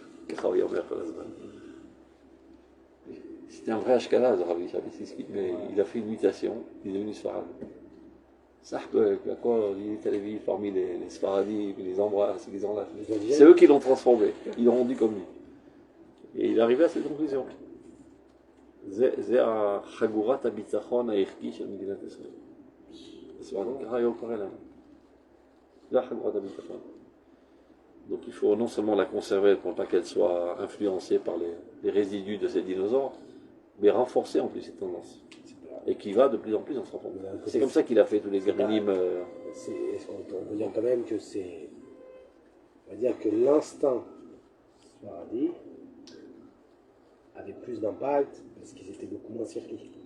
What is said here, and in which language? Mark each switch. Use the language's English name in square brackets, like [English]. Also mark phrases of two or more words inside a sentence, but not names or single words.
[French] C'était un vrai Ashkenaz, le Rav Vishinsky, mais il a fait une mutation, il est devenu Sfarad. Quoi, il est allé vivre parmi les Sfaradim, il les embrasse, il les enlève. C'est eux qui l'ont transformé, ils l'ont rendu comme lui. Et il est arrivé à cette conclusion. [Hebrew] זה החגורת הביטחון הערכי של מדינת ישראל. ככה היה קורא לנו. זה החגורת הביטחון. [French] Donc il faut non seulement la conserver pour ne pas qu'elle soit influencée par les résidus de ces dinosaures, mais renforcer en plus cette tendance. Et qui va de plus en plus en se renforçant. C'est comme ça qu'il a fait tous les grénimes. Est-ce qu'on peut dire quand même que c'est... On va dire que l'instinct Sfaradi avait plus d'impact parce qu'ils étaient beaucoup moins circuits.